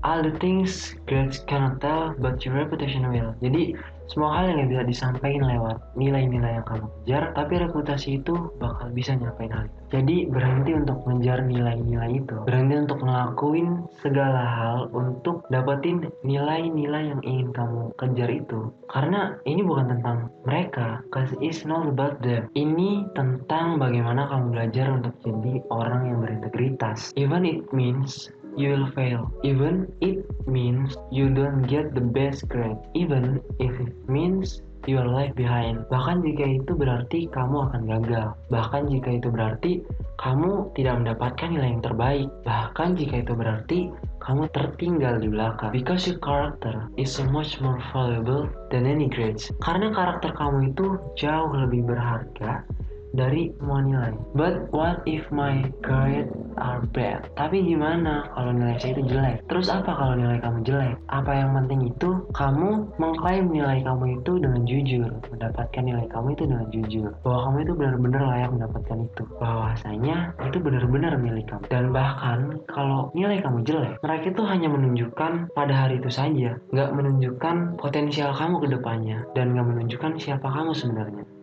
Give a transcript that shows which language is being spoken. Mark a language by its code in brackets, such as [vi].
[en] All the things grades cannot tell, but your reputation will. [id] Jadi semua hal yang bisa disampaikan lewat nilai-nilai yang kamu kejar, tapi reputasi itu bakal bisa nyampein hal itu. Jadi berhenti untuk mengejar nilai-nilai itu, berhenti untuk ngelakuin segala hal untuk dapetin nilai-nilai yang ingin kamu kejar itu. Karena ini bukan tentang mereka, [en] cause it's not about them. [id] Ini tentang bagaimana kamu belajar untuk jadi orang yang berintegritas. [en] Even it means you will fail. Even it means you don't get the best grade. Even if it means you are left behind. [id] Bahkan jika itu berarti kamu akan gagal. Bahkan jika itu berarti kamu tidak mendapatkan nilai yang terbaik. Bahkan jika itu berarti kamu tertinggal di belakang. [en] Because your character is so much more valuable than any grades. [id] Karena karakter kamu itu jauh lebih berharga dari semua nilai. [en] But what if my grades are bad? [id] Tapi gimana kalau nilai saya itu jelek? Terus apa kalau nilai kamu jelek? Apa yang penting itu kamu mengklaim nilai kamu itu dengan jujur, mendapatkan nilai kamu itu dengan jujur, bahwa kamu itu benar-benar layak mendapatkan itu, bahwasanya itu benar-benar milik kamu. Dan bahkan kalau nilai kamu jelek, mereka itu hanya menunjukkan pada hari itu saja, nggak menunjukkan potensial kamu ke depannya, dan nggak menunjukkan siapa kamu sebenarnya.